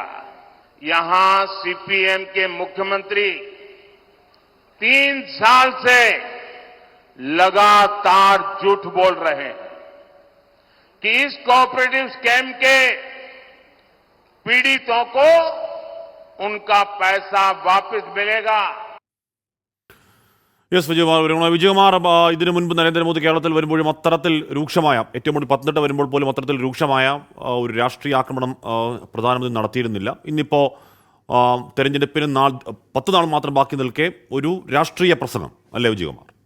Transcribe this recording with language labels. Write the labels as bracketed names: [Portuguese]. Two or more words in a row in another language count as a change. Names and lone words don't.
[Hindi] यहां CPM के मुख्यमंत्री 3 साल से लगातार झूठ बोल रहे हैं कि इस [English] cooperative scam [Hindi] के पीड़ितों को उनका पैसा वापस मिलेगा. [Malayalam] യെസ് വിജയകുമാർ, ഇതിനു മുൻപ് നരേന്ദ്രമോദി കേരളത്തിൽ വരുമ്പോഴും അത്തരത്തിൽ രൂക്ഷമായ, ഏറ്റവും കൂടുതൽ പത്തനംതിട്ട വരുമ്പോൾ പോലും അത്തരത്തിൽ രൂക്ഷമായ ഒരു രാഷ്ട്രീയ ആക്രമണം പ്രധാനമന്ത്രി നടത്തിയിരുന്നില്ല. ഇന്നിപ്പോൾ തെരഞ്ഞെടുപ്പിന് 10 നാൾ മാത്രം ബാക്കി നിൽക്കെ ഒരു രാഷ്ട്രീയ പ്രസംഗം അല്ലേ വിജയകുമാർ?